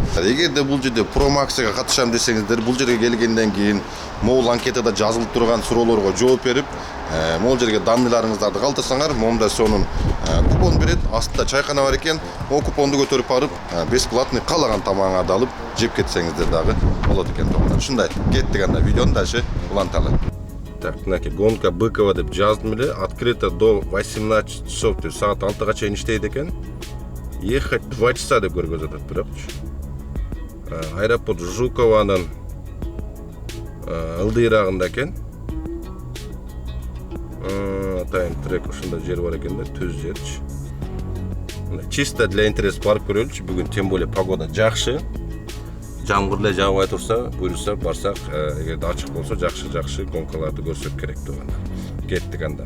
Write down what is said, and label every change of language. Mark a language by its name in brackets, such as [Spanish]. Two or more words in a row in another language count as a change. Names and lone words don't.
[Kyrgyz] Эгерде бул жерде Pro Max'га катышам десеңиздер, бул жерге келгенден кийин могул анкетада жазылып турган суроолорго жооп берип, могул жерге данныйларыңыздарды калтырсаңар, момда сонун купон берет, астында чайкана бар экен. О купонду көтөрүп барып, бесплатный каалаган тамагыңарды алып жеп кетсеңиздер дагы болот экен туугандар. Ушундай, кеттик анда видеону дальше уланталы. Так, мынакей гонка Быкова деп жаздым эле, [Russian] открыто до 18 часов, [Kyrgyz] саат 6га чейин иштейт экен. [Russian] Ехать 2 часа [Kyrgyz] деп көргөзөт, бирок Аэропорт Жукованын ылдыйрагында экен. Атайын трек ушундай жер бар экен да, түз жерчи. [Russian] Чисто для интереса [Kyrgyz] барып көрөлүчү. Бүгүн [Russian] тем более [Kyrgyz] погода жакшы. Жамгыр эле жаабай турса, буйруса барсак, эгерде ачык болсо жакшы гонкаларды көрсөк керек деп анда. Кеттик анда.